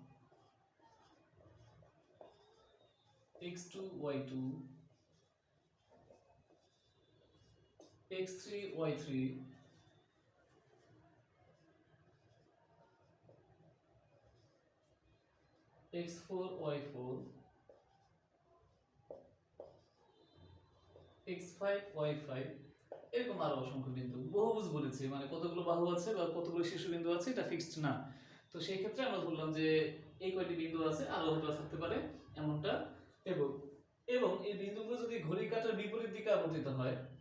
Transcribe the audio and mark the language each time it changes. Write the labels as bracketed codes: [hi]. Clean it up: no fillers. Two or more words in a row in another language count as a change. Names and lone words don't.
[bn] x2 y2 x3 y3 x4 y4 x5 y5, এরকম আরো অসংখ্য বিন্দু। বহুভুজ বলেছি মানে কতগুলো বাহু আছে বা কতগুলো শীর্ষবিন্দু আছে এটা ফিক্সড না। তো সেই ক্ষেত্রে আমরা বললাম যে এই কয়টি বিন্দু আছে, আরো হয়তো থাকতে পারে এমনটা। এবং এবং এই বিন্দুগুলো যদি ঘড়ির কাঁটার বিপরীত দিকে আবর্তিত হয়,